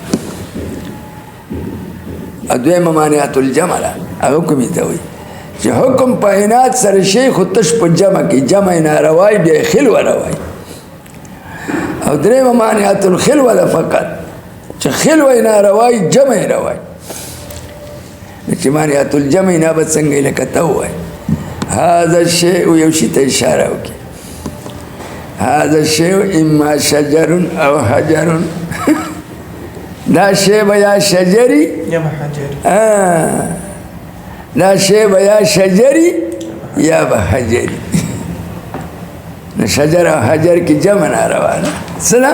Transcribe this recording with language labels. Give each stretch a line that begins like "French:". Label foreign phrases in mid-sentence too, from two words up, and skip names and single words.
Pashto: دویمه
Arabic: مانعات الجمع
Pashto: ده، هغه کومې ته وایي چې حکم په عناد سره شي خو تش په جمع کې، جمع ناروای بیا خلوه روای. او درېمه
Arabic: مانعات الخلوه
Pashto: ده فقط، چې خلوه ناروای جمع روای. چې
Arabic: مانعات الجمع
Pashto: نه به څنګه لکه ته ووایي
Arabic: هذا الشيء
Pashto: یو شي ته اشاره وکړي،
Arabic: هذا الشيء اما شجر او حجر
Pashto: دا شی به یا شجري یا حجري، دا شی به یا شجري یا به حجري. نو شجر او حجر کې جمع ناروا ده. څه ده؟